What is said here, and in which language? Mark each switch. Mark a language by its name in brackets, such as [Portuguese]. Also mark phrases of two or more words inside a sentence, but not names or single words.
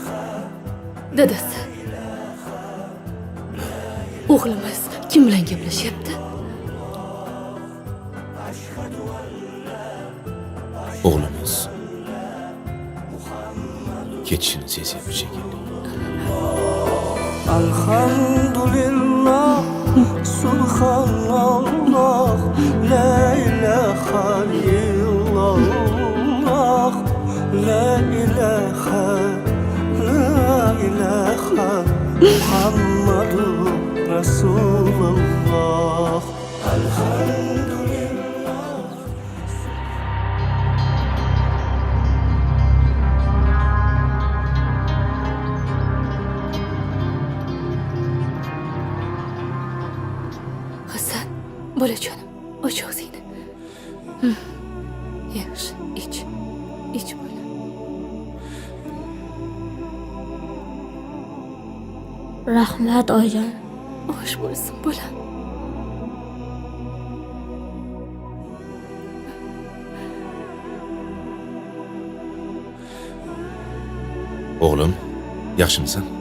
[Uzbek] Dadasi. O'g'limiz kim bilan gaplashyapti? O'g'limiz ketishini sezyapti shekilli. [Arabic] الحمد لله سبحان الله لا إله إلا الله لا إله محمد رسول الله الحمد لله [Uzbek] Hasan, bolajonim, och og'zingni. Yaxshi, ich. Ich bola. Rahmat oyijon. Osh bo'lsin bola. O'g'lim, yaxshimisan?